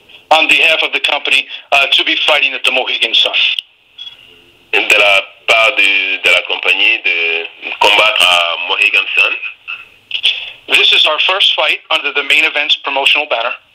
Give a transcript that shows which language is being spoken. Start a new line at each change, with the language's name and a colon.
English: On behalf of the company, to be fighting at the Mohegan Sun.
French: De la part de la compagnie de combattre à Mohegan Sun.
English: This is our first fight under the main event's promotional banner.